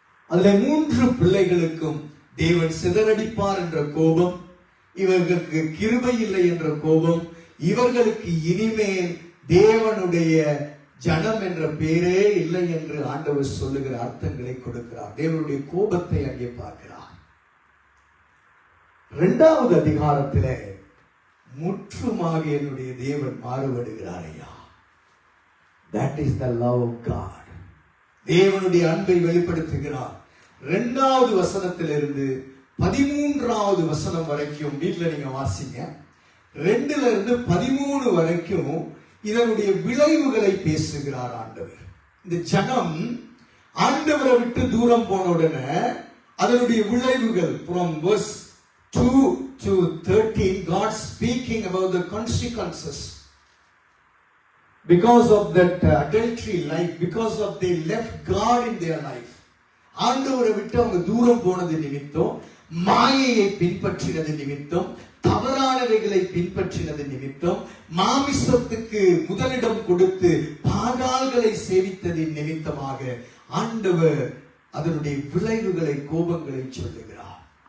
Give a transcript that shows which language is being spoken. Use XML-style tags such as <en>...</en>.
<ta>அதுல 3 பிள்ளைகளுக்கும் தேவன் சிதறடிப்பார் என்ற கோபம், இவர்களுக்கு கிருபை இல்லை என்ற கோபம், இவர்களுக்கு இனிமேல் தேவனுடைய ஜனம் என்ற பேரே இல்லை என்று ஆண்டவர் சொல்லுகிற அர்த்தங்களை கொடுக்கிறார். தேவனுடைய கோபத்தை அங்கே பார்க்கிறார். 2வது அதிகாரத்திலே முற்றுமாக என்னுடைய தேவன் மாறுபடுகிறார். ஐயா,</ta> <en>that is the love of God.</en> <ta>தேவனுடைய அன்பை வெளிப்படுத்துகிறார். 2வது வசனத்திலிருந்து 13வது வசனம் வரைக்கும் வீட்டில் நீங்க வாசிங்க. 2ல இருந்து 13 வரைக்கும் இதனுடைய விளைவுகளை பேசுகிறார் ஆண்டவர். இந்த ஜனம் ஆண்டவரை விட்டு தூரம் போன உடனே அதனுடைய விளைவுகள்</ta> <en>from verse 2 to 13 God speaking about the consequences because of that adultery life, because of they left God in their life.</en> <ta>ஆண்டவரை விட்டு அவங்க தூரம் போனது நிமித்தம், மாயையை பின்பற்றினது நிமித்தம், தவறானவைகளை பின்பற்றினது நிமித்தம், மாமிசத்துக்கு முதலிடம் கொடுத்து பாகால்களை சேவித்ததின் நிமித்தமாக ஆண்டவர் அதனுடைய விளைவுகளை, கோபங்களை சொல்லுகிறார்.</ta>